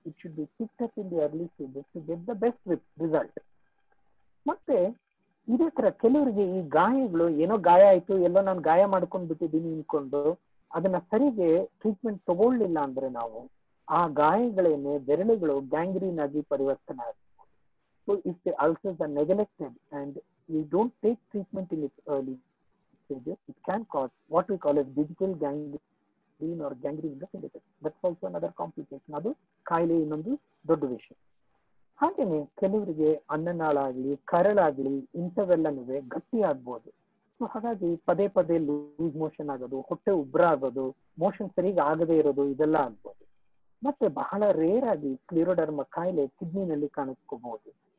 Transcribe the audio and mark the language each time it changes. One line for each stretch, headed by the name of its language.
English: It should be picked up in the early stages to get the best result.
Kannada: ಮತ್ತೆ ಇದೇ ತರ ಕೆಲವರಿಗೆ ಈ ಗಾಯಗಳು, ಏನೋ ಗಾಯ ಆಯ್ತು, ಎಲ್ಲೋ ನಾನು ಗಾಯ ಮಾಡ್ಕೊಂಡ್ ಬಿಟ್ಟಿದ್ದೀನಿ ಅನ್ಕೊಂಡು ಅದನ್ನ ಸರಿಗೆ ಟ್ರೀಟ್ಮೆಂಟ್ ತಗೊಳ್ಳಿಲ್ಲ ಅಂದ್ರೆ ನಾವು ಆ ಗಾಯಗಳೇನೆ ಬೆರಳುಗಳು ಗ್ಯಾಂಗ್ರೀನ್ ಆಗಿ ಪರಿವರ್ತನೆ ಆಗ್ತದೆ.
English: So if the ulcers are neglected and you don't take treatment in its early stages, it can cause what we call as digital gangrene or gangrene in the syndicate. That's also another complication.
Kannada: ಅದು ಕಾಯಿಲೆ ಇನ್ನೊಂದು ದೊಡ್ಡ ವಿಷಯ. ಹಾಗೇನೆ ಕೆಲವರಿಗೆ ಅನ್ನನಾಳಾಗ್ಲಿ ಕರಳಾಗ್ಲಿ ಇಂಥವೆಲ್ಲನೂ ಗಟ್ಟಿ ಆಗ್ಬೋದು. So ಹಾಗಾಗಿ ಪದೇ ಪದೇ ಲೂಸ್ ಮೋಷನ್ ಆಗೋದು, ಹೊಟ್ಟೆ ಉಬ್ರ ಆಗೋದು, ಮೋಷನ್ ಸರಿಯಾಗಿ ಆಗದೆ ಇರೋದು, ಇದೆಲ್ಲ ಆಗ್ಬೋದು. ಮತ್ತೆ ಬಹಳ ರೇರ್ ಆಗಿ ಸ್ಕ್ಲೆರೋಡರ್ಮಾ ಕಾಯಿಲೆ ಕಿಡ್ನಿನಲ್ಲಿ ಕಾಣಿಸ್ಕೋಬಹುದು.